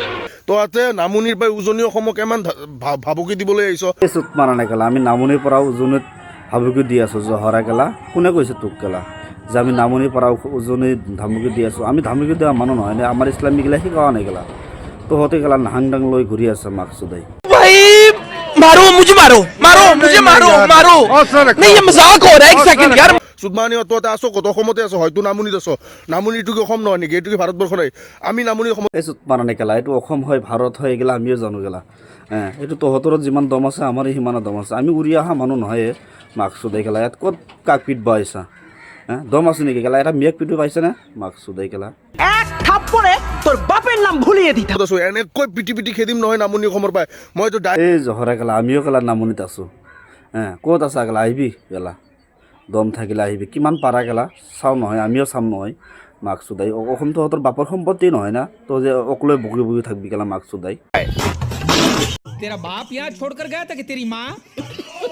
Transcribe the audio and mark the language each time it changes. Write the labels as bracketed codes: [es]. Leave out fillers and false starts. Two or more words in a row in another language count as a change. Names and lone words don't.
[as] তহঁতে নামনিৰ পৰা উজনি অসমক ইমান ভাবুকি দিবলৈ আহিছ। এই চুত মাৰা নাই গেলা আমি নামনিৰ পৰা উজনিত ভাবুকি দি আছোঁ জহৰা গেলা। কোনে কৈছে তোক গেলা যে আমি নামনিৰ পৰা উজনিত ধমকি দি আছোঁ? আমি ধমকি দিয়া মানুহ নহয় নে? আমাৰ ইছলামিক গিলা শিকোৱা নাই গেলা। তহঁতে গেলা হাংডাং লৈ ঘূৰি আছে মাক চুদাই। [hi] भाई मारो मुझे मारो मारो मुझे मारो मारो नहीं ये मजाक हो रहा है एक सेकंड यार। [as] চুদমানি তহঁতে আছ ক'ত? অসমতে আছ, হয়তো নামনিত আছ। নামনিটো কি অসম নহয় নেকি? এইটো কি ভাৰতবৰ্ষ নাই? আমি নামনি অসমত। এই চুত মাৰা নাই গেলা এইটো অসম হয় ভাৰত হয় এইগিলা আমিও জানো গেলা। এইটো তহঁতৰ যিমান দম আছে আমাৰ সিমানো দম আছে। আমি উৰি অহা মানুহ নহয় মাক চুদাই গেলা। ইয়াত ক'ত কাক পিটবা আহিছা? দম আছে নেকি গেলা? এটা মিয়াক পিটব পাইছেনে মাক চুদাই গেলা? [bn] এক থাপ্পড়ে তোর বাপের নাম ভুলিয়ে দিতাম। [as] আছো এনেকৈ পিটি পিটি খেদিম নহয় নামনি অসমৰ পৰা। মইতো এই জহৰা গেলা আমিও গেলা নামনিত আছোঁ। ক'ত আছা গেলা? আহিবি গেলা দম থাকিলে আহিবি কিমান পাৰা গেলা চাওঁ নহয় আমিও চাম নহয় মাক চুদাই। অসম তহঁতৰ বাপৰ সম্পত্তি নহয় না তই যে অকলে বকি বকি থাকবি গেলা মাক চুদাই। [hi] तेरा बाप यहाँ छोड़कर गया था कि तेरी माँ?